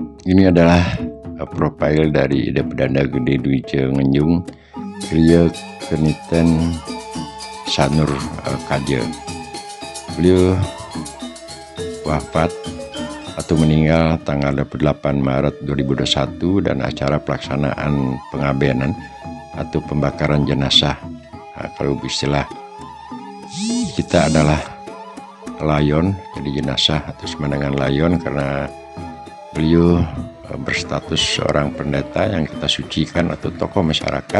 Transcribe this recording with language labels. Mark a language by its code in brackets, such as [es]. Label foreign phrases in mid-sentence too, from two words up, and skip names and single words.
[id] Ini adalah profil dari Ida Pedanda Gede Dwija Ngenjung Kriya Keniten Sanur Kaja. Beliau wafat atau meninggal tanggal 28 Maret 2021 dan acara pelaksanaan pengabenan atau pembakaran jenazah. Kalau istilah kita adalah layon, jadi jenazah atau sama dengan layon karena beliau berstatus seorang pendeta yang kita sucikan atau tokoh masyarakat.